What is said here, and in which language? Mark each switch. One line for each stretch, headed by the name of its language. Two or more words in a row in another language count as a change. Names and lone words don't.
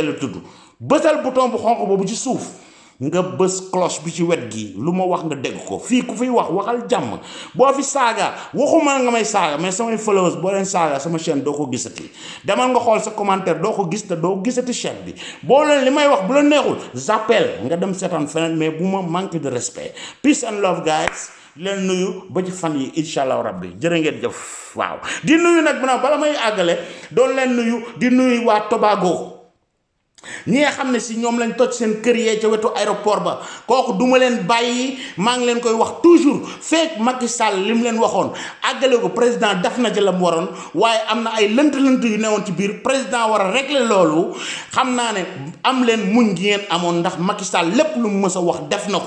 Wolof: la tudd bësal bouton bu xonq boobu ci suuf nga bës cloche bi ci wet gi lu ma wax nga dégg ko fii ku fiy wax waxal jàmm boo fi saaga waxuma nga may saaga mais samay followers boo leen saaga sama chaîne doo ko gisati demal nga xool sa commentaire doo ko gis te doo gisati chaîne bi boo leen li may wax bu la neexul j'appelle nga dem seetaan feneen mais bu ma
French: manque de respect
English: peace and love guys
Wolof: leen nuyu ba ci fan yi
Arabic: إن شاء الله
Wolof: rabbi jërë ngeen jëf waaw di nuyu nag bala may àggale doon leen nuyu di nuyu waa Tobago ñi nga xam ne si ñoom lañ toj seen kër yee ca wetu aéroport ba kooku duma leen bàyyi maa ngi leen koy wax toujours fekk Macky Sall li mu leen waxoon àggale ko président def na ci la mu waroon waaye am na ay lënt-lënt yu newoon ci biir président war a régler loolu xam naa ne am leen muñ gi ngeen amoon ndax Macky Sall lépp lu mu mës a wax def na